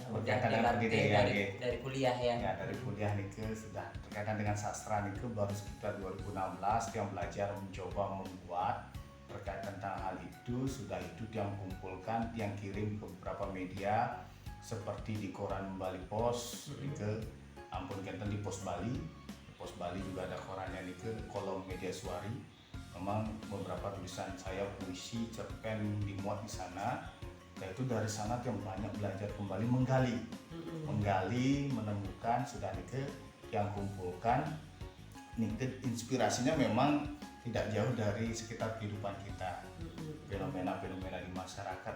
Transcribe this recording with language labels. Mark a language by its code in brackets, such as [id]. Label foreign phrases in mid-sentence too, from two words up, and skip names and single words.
[id] berkaitan dengan pendidikan dari kuliah ya. Ya, dari kuliah nih sudah berkaitan dengan sastra nih baru sekitar 2016 yang belajar mencoba membuat terkait tentang hal itu. Sudah itu yang kumpulkan, yang kirim ke beberapa media seperti di koran Bali Pos, ke Ampun Kenten di Pos Bali. Di Pos Bali juga ada korannya nih ke kolom media Suari. Memang beberapa tulisan saya, puisi, cerpen dimuat di sana. Nah, itu dari sana yang banyak belajar kembali menggali, menemukan sudah nih yang kumpulkan. Nih inspirasinya memang tidak jauh dari sekitar kehidupan kita, fenomena-fenomena di masyarakat.